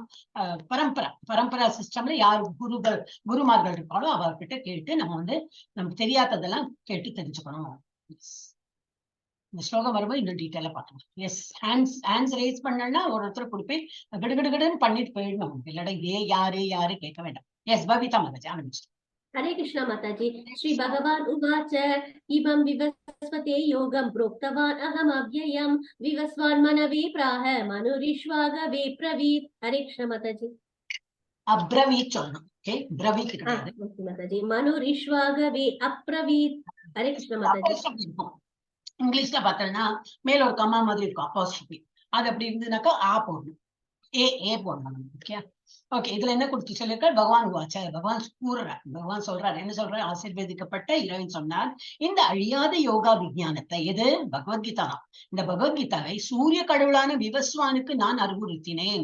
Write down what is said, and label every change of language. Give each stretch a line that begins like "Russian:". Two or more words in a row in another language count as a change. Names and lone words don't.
Tamil: பரம்பரா சிஸ்டம்ல யார் குருமார்கள் இருக்காளோ அவர்கிட்ட கேட்டு நம்ம வந்து நமக்கு தெரியாததெல்லாம் கேட்டு தெரிஞ்சுக்கணும். இந்த ஸ்லோகம் வரும்போது இன்னும் டீட்டெயிலா பார்க்கலாம். எஸ்,
English: hands raise
Tamil: பண்ணா ஒருத்தர் கொடுப்பேன் கிடுகிடுன்னு பண்ணிட்டு போயிடணும். இல்லடா இதே யாரு யாரு கேட்க வேண்டாம். எஸ், பபிதா மாதாஜி ஆரம்பிச்சு.
Hindi: हरे कृष्णा माताजी।
Sanskrit: श्री भगवान उवाच इमं विवस्वते योगं प्रोक्तवान् अहम् अव्ययम् विवस्वान् मनवे प्राह मनुरिष्वागवे ब्रवीत्।
Hindi: हरे कृष्णा माताजी।
Tamil: அப்ரவீத் சொல்லணும். ஓகே, பிரவீத் கிடையாது.
Sanskrit: माताजी मनुरिष्वागवे अब्रवीत्।
Hindi: हरे कृष्णा माताजी।
Tamil: இங்கிலீஷ்ல பார்த்தோம்னா மேல ஒரு கம்மா மாதிரி இருக்கும் அப்பாஸ்ட்ரோபி. அது அப்படி இருந்ததுனாக்கா ஆ போடணும், ஏ போடணும். ஓகே ஓகே, இதுல என்ன கொடுத்து சொல்லிருக்காரு?
Sanskrit: भगवान् उवाच,
Tamil: பகவான் கூறுறார், பகவான் சொல்றாரு. என்ன சொல்றாரு? ஆசீர்வதிக்கப்பட்ட இறைவன் சொன்னார், இந்த அழியாத யோகா விஞ்ஞானத்தை, எது பகவத்கீதா தான், இந்த பகவத்கீதாவை சூரிய கடவுளான விவஸ்வானுக்கு நான் அறிவுறுத்தினேன்.